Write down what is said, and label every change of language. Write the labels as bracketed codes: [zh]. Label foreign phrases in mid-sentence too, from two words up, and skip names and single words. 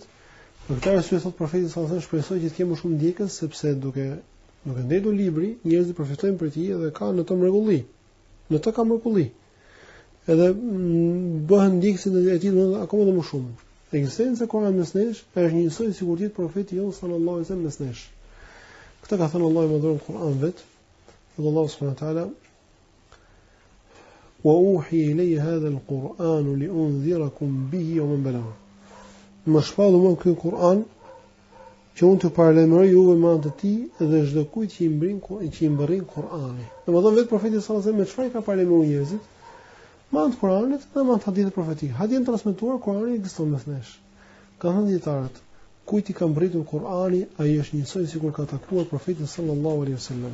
[sq] Për këtë arsye thot profeti [ar] صلى الله عليه وسلم, [sq] shpresoj që të kemë më shumë ndjekës, sepse duke ndetur libri, njerëzit përfitojnë prej tij dhe ka në të mrekulli. Në të ka mrekulli. Edhe bëhen ndjekësit e tij akoma më shumë. Ekzistenca e Kuranit mes nesh është njësoj sikur të profeti jon [ar] صلى الله عليه وسلم [sq] mes nesh. Këtë ka thënë Allahu më dhuron Kur'an vet. [ar] الله سبحانه وتعالى وأوحي إلي هذا القرآن لأنذركم به ومن بلغ. [sq] Më shpallu më ky Kur'an që unë të paralajmëroj juve me anë të tij dhe çdo kujt që i mbërrin Kur'ani. Domethënë vetë profeti [ar] صلى الله عليه وسلم [sq] me çfarë ka paralajmëruar njerëzit? Me anë të Kur'anit dhe me anë të hadithit profetik. Hadithin transmetuar Kur'ani ekziston mes nesh. Ka thënë dietarët, kujt i ka mbërritur Kur'ani, ai është njësoj sikur ka takuar profetin [ar] صلى الله عليه وسلم.